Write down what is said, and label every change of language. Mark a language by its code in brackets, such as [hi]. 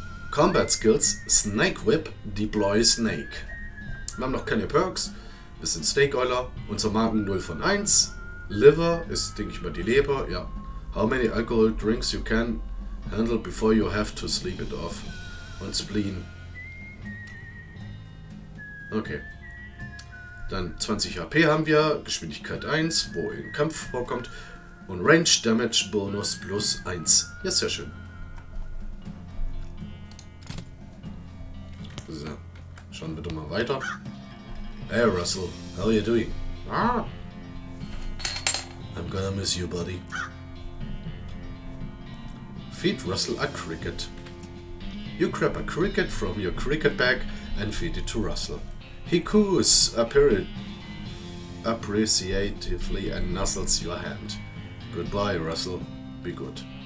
[en] Combat Skills, Snake Whip, Deploy Snake. [de] Wir haben noch keine Perks. Wir sind Snake Oiler. Unser Marken 0 von 1. Liver ist, denke ich mal, die Leber. Ja. [en] How many alcohol drinks you can handle before you have to sleep it off. [de] Und Spleen. Okay. Dann 20 HP haben wir, Geschwindigkeit 1, wo in Kampf vorkommt. Und Range Damage Bonus plus 1. Ja, sehr schön. So, schauen wir doch mal weiter. [en] Hey Russell, how are you doing? Ah. I'm gonna miss you, buddy. Feed Russell a cricket. You grab a cricket from your cricket bag and feed it to Russell. He coos appreciatively and nuzzles your hand. Goodbye, Russell. Be good.